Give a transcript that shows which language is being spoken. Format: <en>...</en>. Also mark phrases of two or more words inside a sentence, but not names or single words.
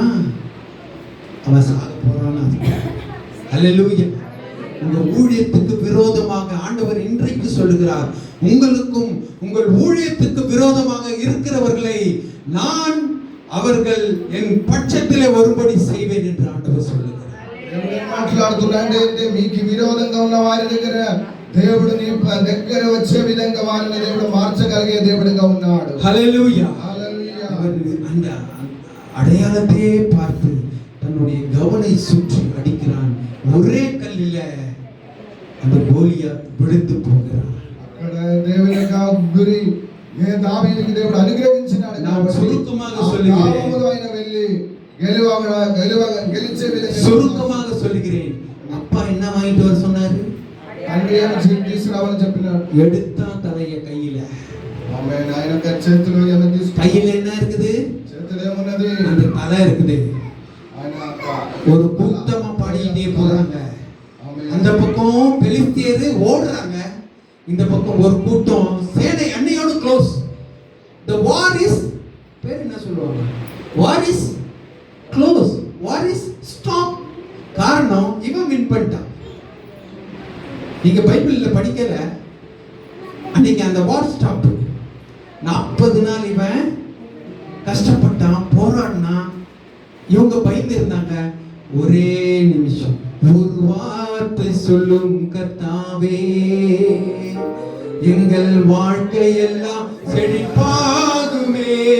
<ta>அவன் சாக போறான்னு. அல்லேலூயா. உங்க ஊழியத்துக்கு விரோதமாக ஆண்டவர் இன்றைக்கு சொல்லுகிறார், உங்களுக்கும் உங்கள் ஊழியத்துக்கு விரோதமாக இருக்கிறவர்களை நான் அவர்கள் என் பட்சத்திலே வரும்படி செய்வேன் என்று ஆண்டவர் சொல்லுகிறார்.</ta> <te>మాట్లాడుతున్నాడంటే మీకు విరోధంగా ఉన్న వారి దగ్గర దేవుడు నీ దగ్గర వచ్చే విధంగా వారిని దేవుడు మార్చగలిగే దేవుడిగా ఉన్నాడు.</te> <ta>ஹல்லேலூயா.</ta> <te>హల్లెలూయా.</te> <ta>அந்த அடையாளத்தையே பார்த்து தன்னுடைய கவனை சுற்றி அடிக்கிறான். ஒரே கல்லில அந்த கோலியாத் விழுந்து போகிறான்.</ta> <te>అక్కడ దేవుని యొక్క గురి దావీదుకి దేవుడు అనుగ్రహించినాడు.</te> <ta>நான் சுருக்கமாக சொல்லுகிறேன்,</ta> <te>ఆయన వెళ్ళి గెలిచే విధంగా</te> <ta>சுருக்கமாக சொல்லுகிறேன். அப்பா என்ன வாங்கிட்டு வர சொன்னாரு?</ta> <te>తండ్రి ఏమో తీసుకురావాలని చెప్పినాడు.</te> <ta>எடுத்தா தலைய கையில.</ta> <te>ఆమేన్. ఆయన చేతిలో ఏమో తీసుకు,</te> <ta>கையில என்ன இருக்குது?</ta> <te>చేతిలో ఏమున్నది?</te> <ta>அந்த தலை இருக்குது.</ta> <te>ఆయన</te> <ta>ஒரு கூட்டமா பாடிட்டே போறாங்க. அந்த பக்கம் பெலிஸ்தியர் ஓடுறாங்க, இந்த பக்கம் ஒரு கூட்டம் சேனை அன்னையோடு க்ளோஸ்.</ta> <en>the war is</en> <ta>பேர் என்ன சொல்லுவாங்க?</ta> <en>war is close, war is stop.</en> <ta>காரணம் இவன் வின் பண்ணிட்டான். நீங்க பைபிள்ல படிக்கல, அன்னைக்கு அந்த</ta> <en>war stop.</en> <ta>40 நாள் இவன் கஷ்டப்பட்டான், போராடினான். இவங்க பயந்து இருந்தாங்க. ஒரே நிமிஷம் ஒரு வார்த்தை சொல்லும் கர்த்தாவே, எங்கள் வாழ்க்கை எல்லாம் செழிப்பாகுமே.</ta>